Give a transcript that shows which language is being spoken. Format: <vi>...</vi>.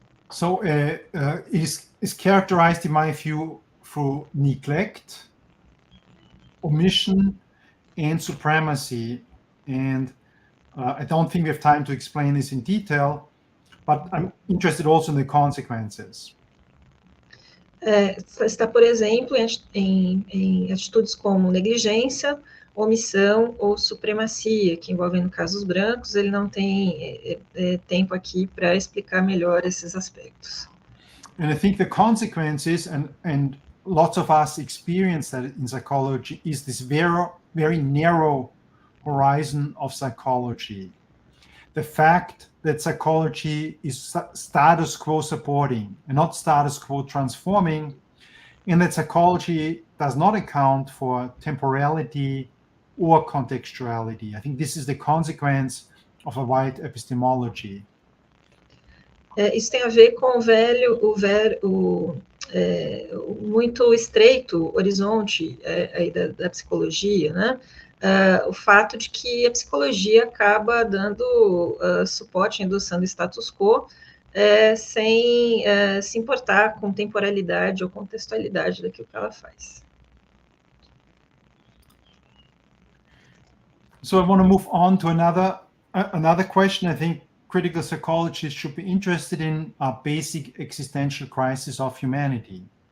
<en>So it is characterized, in my view, through neglect, omission, and supremacy. And I don't think we have time to explain this in detail, but I'm interested also in the consequences.</en> <pt>Está, por exemplo, em atitudes como negligência, omissão ou supremacia, que envolvem, no caso, os brancos. Ele não tem tempo aqui para explicar melhor esses aspectos.</pt> <en>And I think the consequences, and lots of us experience that in psychology, is this very narrow horizon of psychology. The fact that psychology is status quo supporting and not status quo transforming, and that psychology does not account for temporality or contextuality. I think this is the consequence of a wide epistemology.</en> <pt>Isso tem a ver com o muito estreito horizonte aí da psicologia, né? O fato de que a psicologia acaba dando suporte, endossando status quo, sem se importar com temporalidade ou contextualidade daquilo que ela faz.</pt> <en>So I want to move on to another question I think critical psychologists should be interested in, basic existential crisis of humanity.</en>